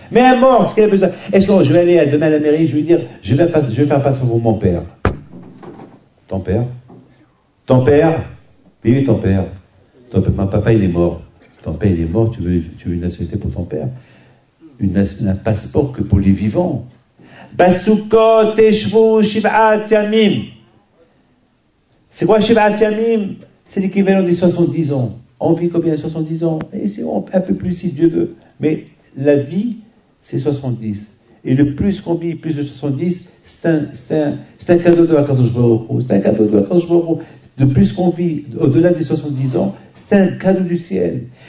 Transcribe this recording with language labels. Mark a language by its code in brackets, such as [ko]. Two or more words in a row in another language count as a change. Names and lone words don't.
[fr] Mais un mort, ce qu'il a besoin. Est-ce que je vais aller demain à la mairie, je vais dire, je vais faire passer pour mon père. Ton père? Ton père? Oui, ton père. Mon papa, il est mort. Ton père, il est mort, tu veux une nationalité pour ton père? Un passeport que pour les vivants. [he] בסוכות תשבו שבעת ימים. [fr] C'est quoi [he] שבעת ימים? [fr] C'est l'équivalent des 70 ans. On vit combien? 70 ans? Et c'est un peu plus si Dieu veut. Mais la vie, c'est 70. Et le plus qu'on vit, plus de 70, c'est un cadeau de [he] הקדוש ברוך הוא. [fr] C'est un cadeau de [he] הקדוש ברוך הוא. [fr] De plus qu'on vit, au-delà des 70 ans, c'est un cadeau du ciel.